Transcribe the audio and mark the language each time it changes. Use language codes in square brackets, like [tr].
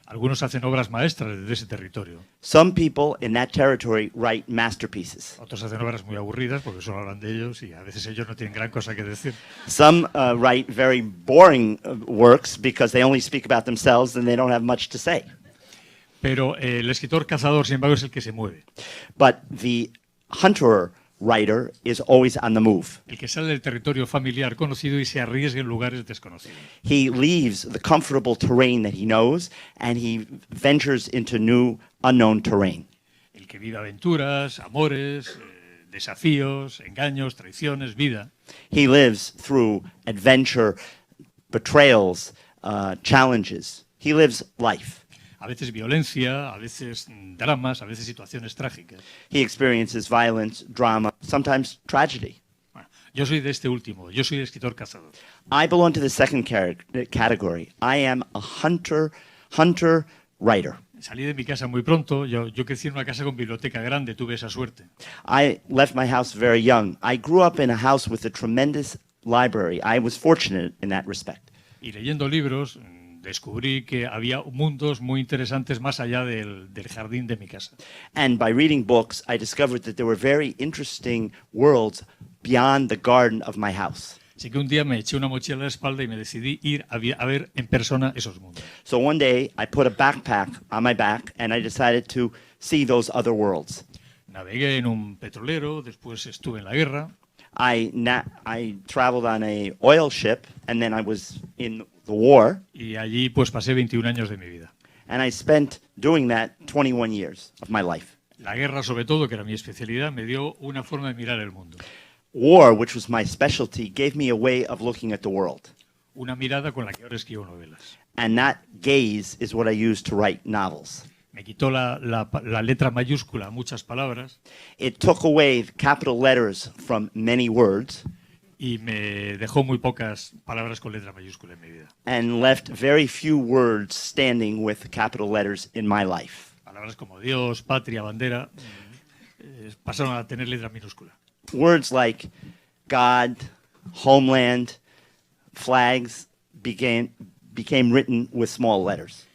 [es] Algunos hacen obras maestras desde ese territorio. [en] Some people in that territory write masterpieces. [es] Otros hacen obras muy aburridas porque solo hablan de ellos y a veces ellos no tienen gran cosa que decir. [en] Some write very boring works because they only speak about themselves and they don't have much to say. [es] Pero el escritor cazador, sin embargo, es el que se mueve. [en] But the hunter writer is always on the move. [es] El que sale del territorio familiar conocido y se arriesga en lugares desconocidos. [en] He leaves the comfortable terrain that he knows and he ventures into new, unknown terrain. [es] El que vive aventuras, amores, desafíos, engaños, traiciones, vida. [en] He lives through adventure, betrayals, challenges. He lives life. [es] A veces violencia, a veces dramas, a veces situaciones trágicas. [en] He experiences violence, drama, sometimes tragedy. [es] Bueno, yo soy de este último, yo soy escritor cazador. [en] I belong to the second category. I am a hunter writer. [es] Salí de mi casa muy pronto, yo crecí en una casa con biblioteca grande, tuve esa suerte. [en] I left my house very young. I grew up in a house with a tremendous library. I was fortunate in that respect. [es] Y leyendo libros descubrí que había mundos muy interesantes más allá del jardín de mi casa. [en] And by reading books, I discovered that there were very interesting worlds beyond the garden of my house. [es] Así que un día me eché una mochila a la espalda y me decidí ir a ver en persona esos mundos. [en] So one day, I put a backpack on my back and I decided to see those other worlds. [es] Navegué en un petrolero, después estuve en la guerra. [en] I traveled on a oil ship and then I was in the war. [es] Y allí pues pasé 21 años de mi vida. [en] And I spent doing that 21 years of my life. [es] La guerra, sobre todo, que era mi especialidad, me dio una forma de mirar el mundo. [en] War, which was my specialty, gave me a way of looking at the world. [es] Una mirada con la que ahora escribo novelas. [en] And that gaze is what I use to write novels. [es] Me quitó la letra mayúscula a muchas palabras [en] It took away the capital letters from many words [es] y me dejó muy pocas palabras con letra mayúscula en mi vida. [en] and left very few words standing with capital letters in my life. [es] Palabras como Dios, patria, bandera, pasaron a tener letra minúscula. [en] Words like God, homeland, flags became written with small letters.